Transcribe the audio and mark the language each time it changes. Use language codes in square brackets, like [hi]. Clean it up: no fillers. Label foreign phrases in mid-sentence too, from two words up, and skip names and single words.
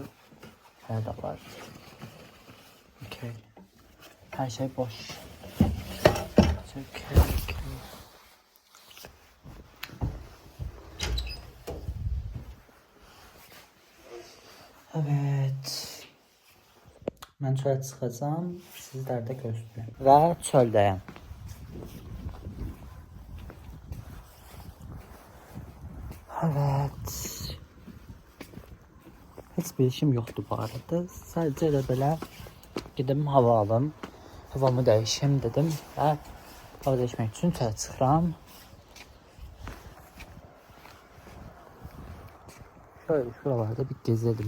[tr] Her de var. Okay. Her şey boş. Okay. Evet. [az] Mən çölə çıxacağam, sizlər də gözləyin. Və çöldəyəm. Evet. Heç bir işim yoxdur bu arada. Sadəcə elə belə gedim hava alım. Havamı dəyişim dedim və hava dəyişmək üçün çölə çıxıram. [tr] Şöyle şuralarda bir gezelim.